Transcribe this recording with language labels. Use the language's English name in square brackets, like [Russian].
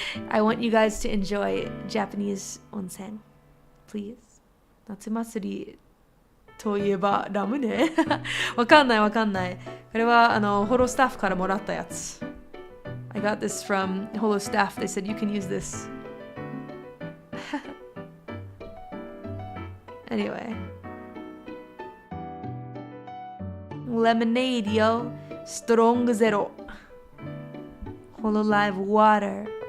[English] I want you guys to enjoy Japanese onsen. Please. [Japanese] 夏祭りといえばラムネわかんない。これはホロスタッフからもらったやつ。 [English] I got this from Holo staff. They said you can use this. Anyway. Lemonade, yo. Strong zero. Hololive water.